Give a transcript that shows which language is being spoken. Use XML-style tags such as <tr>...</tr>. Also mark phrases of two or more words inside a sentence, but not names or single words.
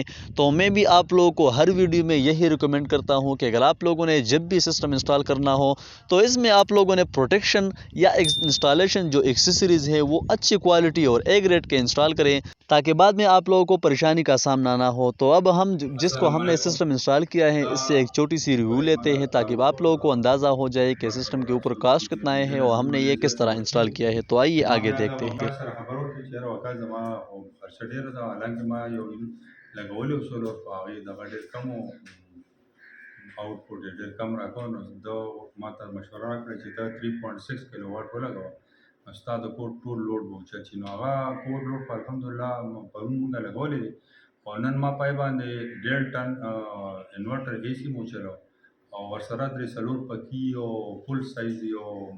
<ur>تو میں بھی آپ لوگوں کو ہر ویڈیو میں یہی ریکمنڈ کرتا ہوں کہ اگر آپ لوگوں نے جب بھی</ur> <en>system install</en> <ur>کرنا ہو تو اس میں آپ لوگوں نے پروٹیکشن یا انسٹالیشن جو ایکسیسریز ہے وہ اچھی کوالٹی اور</ur> <en>A grade</en> <ur>کے انسٹال کریں تاکہ بعد میں آپ لوگوں کو پریشانی کا سامنا نہ ہو. تو اب ہم جس کو ہم نے</ur> <en>system install</en> <ur>کیا ہے اس سے ایک چھوٹی سی ریویو لیتے ہیں تاکہ آپ لوگوں کو اندازہ ہو جائے کہ سسٹم کے اوپر کاسٹ کتنا ہے اور ہم نے یہ کس طرح انسٹال کیا ہے. تو آئیے</ur> <ps>ما</ps> <ur>आगे</ur> <ps>بیا هغه</ps> <ur>دیکھتے ہیں.</ur> <ps>وکاس سره خبرو کې چې یاره وکاس زما خرچه ډېره ده حالانکه ما یو لګولی و سولر خو هغې دغه ډېر کم و آوټپوټ یې ډېر کم راکوه نو ده ما ته مشوره راکړه چې ته 3.6 کیلو واټ ولګوه نو ستا د کور ټول لوډ به اوچت شي نو هغه کور لوډ خو الحمدلله پرون مونږ لګولی دی خو نن ما پای باندې 1.5 ټن</ps> <en>inverter AC</en> <ps>مو چلو او ورسره درې څلور پکي او</ps> <en>full size</en> <ps>یو</ps>